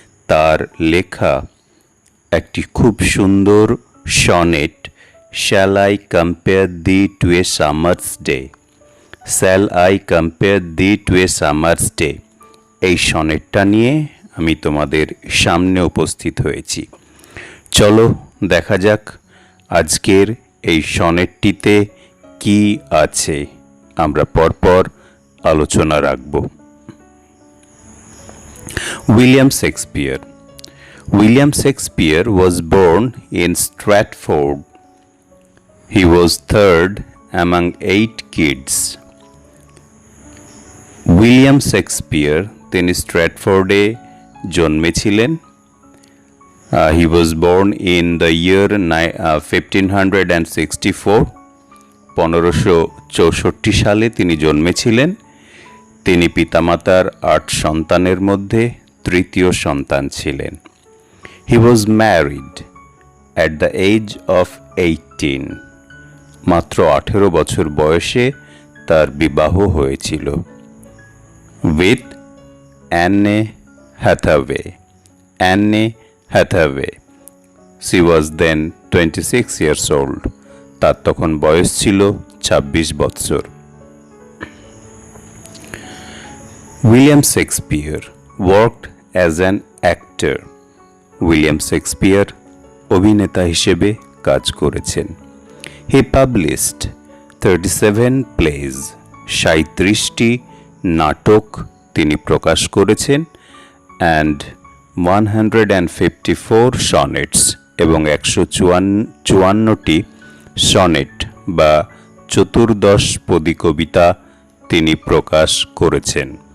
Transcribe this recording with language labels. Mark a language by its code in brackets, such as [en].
[bn] তার লেখা একটি খুব সুন্দর sonnet, [en] shall I compare thee to a summer's day, [bn] shall I compare thee two a summer's day, এই সনেটটা নিয়ে আমি তোমাদের সামনে উপস্থিত হয়েছি। চলো দেখা যাক আজকের এই সনেটটিতে কি আছে, আমরা পরপর আলোচনা রাখব। William Shakespeare. [en] William Shakespeare was born in Stratford. He was third among 8 kids. [bn] William Shakespeare তিনি স্ট্র্যাটফোর্ডে জন্মেছিলেন। [en] He was born in the year 1564. [bn] 1564 সালে তিনি জন্মেছিলেন। তিনি পিতামাতার 8 সন্তানের মধ্যে তৃতীয় সন্তান ছিলেন। [en] He was married at the age of 18. [bn] মাত্র 18 বছর বয়সে তার বিবাহ হয়েছিল। [en] With Anne Hathaway. Anne Hathaway. She was then 26 years old. [bn] তার তখন বয়স ছিল 26 বছর। [en] William Shakespeare worked as an actor. [bn] William Shakespeare অভিনেতা হিসেবে কাজ করেছেন। [en] he published 37 plays, [bn] 37টি নাটক তিনি প্রকাশ করেছেন, [en] and 154 sonnets [bn] এবং 154টি সনেট বা চতুর্দশপদী কবিতা তিনি প্রকাশ করেছেন।